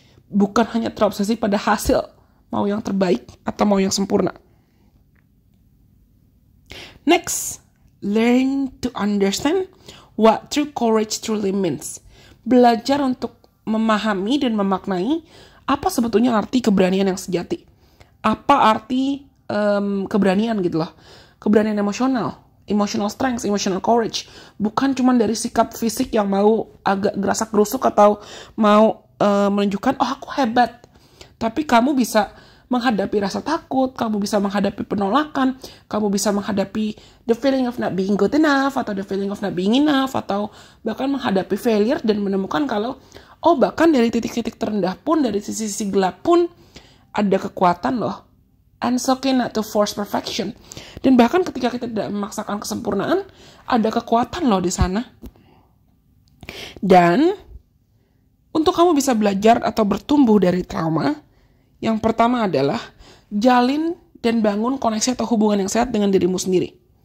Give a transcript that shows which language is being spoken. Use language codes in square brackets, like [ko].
[id] Bukan hanya terobsesi pada hasil, mau yang terbaik atau mau yang sempurna. [en] Next, learn to understand what true courage truly means. [id] Belajar untuk memahami dan memaknai apa sebetulnya arti keberanian yang sejati. Apa arti keberanian gitu loh. Keberanian emosional, [en] emotional strength, emotional courage. [id] Bukan cuma dari sikap fisik yang mau agak gerasak-gerusuk atau mau menunjukkan, oh aku hebat. Tapi kamu bisa menghadapi rasa takut, kamu bisa menghadapi penolakan, kamu bisa menghadapi [en] the feeling of not being good enough, [id] atau [en] the feeling of not being enough, [id] atau bahkan menghadapi failure dan menemukan kalau, oh bahkan dari titik-titik terendah pun, dari sisi-sisi gelap pun, ada kekuatan loh. [en] And it's okay not to force perfection. [id] Dan bahkan ketika kita tidak memaksakan kesempurnaan, ada kekuatan loh di sana. Dan untuk kamu bisa belajar atau bertumbuh dari trauma, yang pertama adalah jalin dan bangun koneksi atau hubungan yang sehat dengan dirimu sendiri.